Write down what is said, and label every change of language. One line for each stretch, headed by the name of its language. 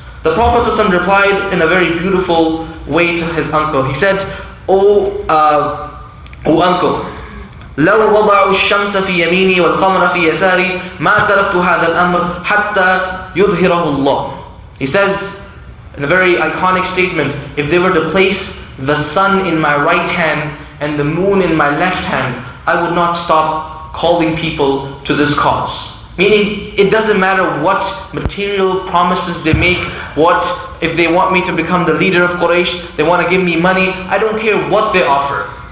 English: The Prophet ﷺ replied in a very beautiful way to his uncle. He said, oh uncle,
Arabic: لو وضعوا الشمس في يميني والقمر في يساري ما تركت هذا الأمر حتى يظهره الله.
English: He says in a very iconic statement, if they were to place the sun in my right hand and the moon in my left hand, I would not stop calling people to this cause. Meaning, it doesn't matter what material promises they make, if they want me to become the leader of Quraysh, they want to give me money, I don't care what they offer.